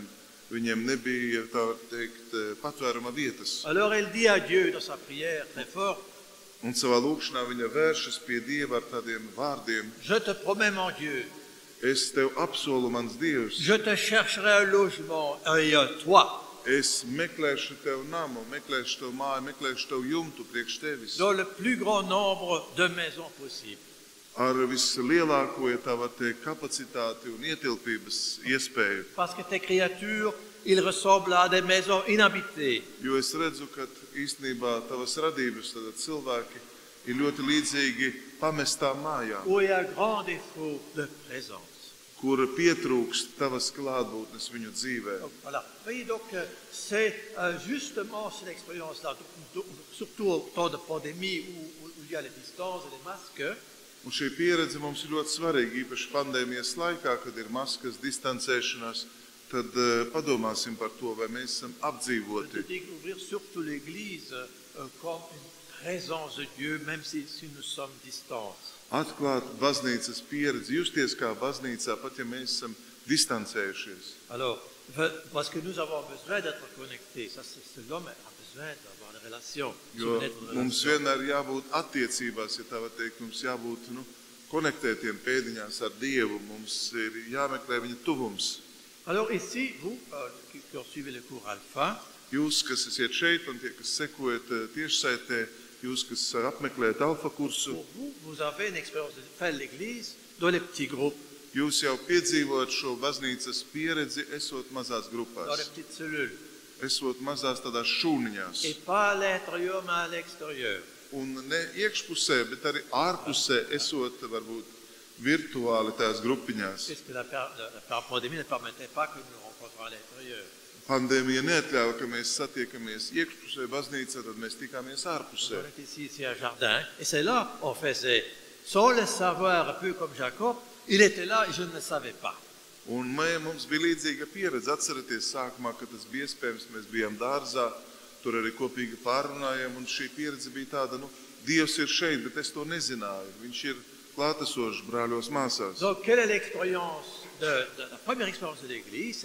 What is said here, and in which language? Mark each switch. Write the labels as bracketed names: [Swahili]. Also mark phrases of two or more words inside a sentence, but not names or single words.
[Latvian] Viņiem nebija, ja tā var teikt, patvēruma vietas. [French] Alors elle dit à Dieu dans sa prière très fort, [Latvian] Un savā lūkšanā viņa vēršas pie Dieva ar tādiem vārdiem. [French] je te promets mon Dieu, [Latvian] Es tev apsolu, mans Dievs, [French] je te chercherai un logement et un toit [Latvian] es meklēšu tev namu, meklēšu tev māju, meklēšu tev jumtu priekš tevis. [French] dans le plus grand nombre de maisons possibles. [Latvian] Ar vislielāko, ja tā var teikt, kapacitāti un ietilpības iespēju. [French] Parce que tes créatures, ils ressemblent à des maisons inhabitées. [Latvian] Jo es redzu, ka īstenībā tavas radības, tad cilvēki ir ļoti līdzīgi pamestām mājām, [French] Où il y a un grand défaut de présence. [Latvian] kur pietrūkst tavas klātbūtnes viņu dzīvē. [French] Donc, voilà. Oui, donc c'est justement cette expérience-là, surtout au temps de pandémie où il y a les distances et les masques, [Latvian] Un šī pieredze mums ir ļoti svarīga, īpaši pandēmijas laikā, kad ir maskas, distancēšanās, tad padomāsim par to, vai mēs esam [French] de [Latvian] apdzīvoti. [French] découvrir surtout l'Église comme une présence de Dieu, même si nous sommes distants. [Latvian] Atklāt baznīcas pieredzi, justies kā baznīcā, pat ja mēs esam distancējušies. [French] Alors, parce que nous avons besoin d'être connectés, ça, l'homme a besoin d'avoir des relations. [Latvian] Jo [French] Souvenez-vous de [Latvian] mums [French] relations. [Latvian] vienmēr jābūt attiecībās, ja tā var teikt, mums jābūt konektētiem pēdiņās ar Dievu, mums ir jāmeklē viņa tuvums. [French] Alors ici, vous qui suivez le cours alpha, [Latvian] Jūs, kas esat šeit un tie, kas sekojat tiešsaitē, jūs, kas apmeklējat alfa kursu, [French] pour vous, vous avez une expérience de faire l'église dans les petits groupes, [Latvian] jūs jau piedzīvojat šo baznīcas pieredzi, esot mazās [French] dans les [Latvian] grupās, [French] petites cellules. [Latvian] esot mazās tādās šūniņās. [French] Et pas à l'intérieur, mais à l'extérieur. [Latvian] Un ne iekšpusē, bet arī ārpusē, esot varbūt virtuāli tās grupiņās. [French] Puisque la pandémie ne permettait pas que nous nous rencontrions à l'intérieur. [Latvian] Pandēmija neatļāva, ka mēs satiekamies iekšpusē baznīcā, tad mēs tikāmies ārpusē. [French] On est ici un jardin, et c'est là on faisait, sans le savoir, un peu comme Jacob, il était là et je ne le savais pas. [Latvian] Un mums bija līdzīga pieredze. Atcerieties, sākumā, kad tas bija iespējams, mēs bijām dārzā, tur arī kopīgi pārrunājām, un šī pieredze bija tāda, Dievs ir šeit, bet es to nezināju. Viņš ir klātesošs brāļos māsās. [French] Donc, quelle est l'expérience la première expérience de l'Église?